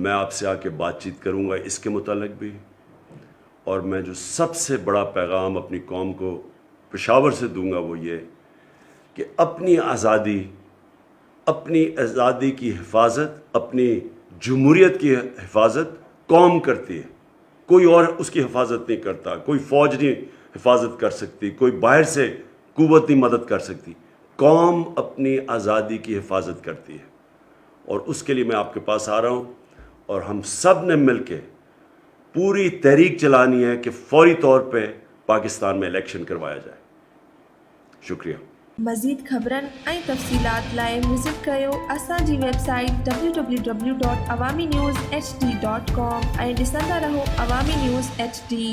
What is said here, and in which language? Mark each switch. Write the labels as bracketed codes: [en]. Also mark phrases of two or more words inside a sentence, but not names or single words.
[ur] میں آپ سے آ کے بات چیت کروں گا اس کے متعلق بھی، اور میں جو سب سے بڑا پیغام اپنی قوم کو پشاور سے دوں گا وہ یہ کہ اپنی آزادی کی حفاظت، اپنی جمہوریت کی حفاظت قوم کرتی ہے، کوئی اور اس کی حفاظت نہیں کرتا، کوئی فوج نہیں حفاظت کر سکتی، کوئی باہر سے قوت نہیں مدد کر سکتی، قوم اپنی آزادی کی حفاظت کرتی ہے۔ اور اس کے لیے میں آپ کے پاس آ رہا ہوں، اور ہم سب نے مل کے پوری تحریک چلانی ہے کہ فوری طور پہ پاکستان میں الیکشن کروایا جائے۔ شکریہ۔ [sd] مزید خبرن ऐं तफ़सीलात लाइ विज़िट कयो असांजी वेबसाइट www.awamiNewsHD.com ऐं ॾिसंदा रहो अवामी न्यूज़ HD।